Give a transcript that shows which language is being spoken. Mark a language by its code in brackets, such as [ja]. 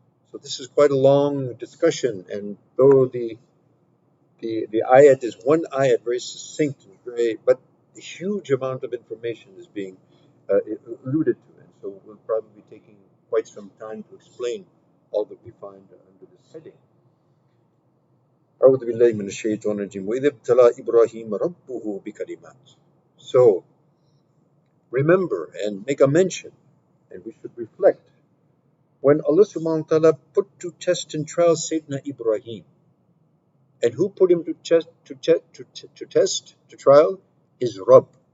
[en] So this is quite a long discussion, and though the ayat is one ayat, very succinct, but a huge amount of information is being alluded to, and so we'll probably be taking quite some time to explain all that we find under this heading. [ar] أعوذ بالله من الشيطان الرجيم وإذ ابتلى إبراهيم ربه بكلمات. [en] So remember and make a mention, and we should reflect, when Allah subhanahu wa ta'ala put to test and trial Sayyidina Ibrahim. And who put him to test, to trial? His Rabb.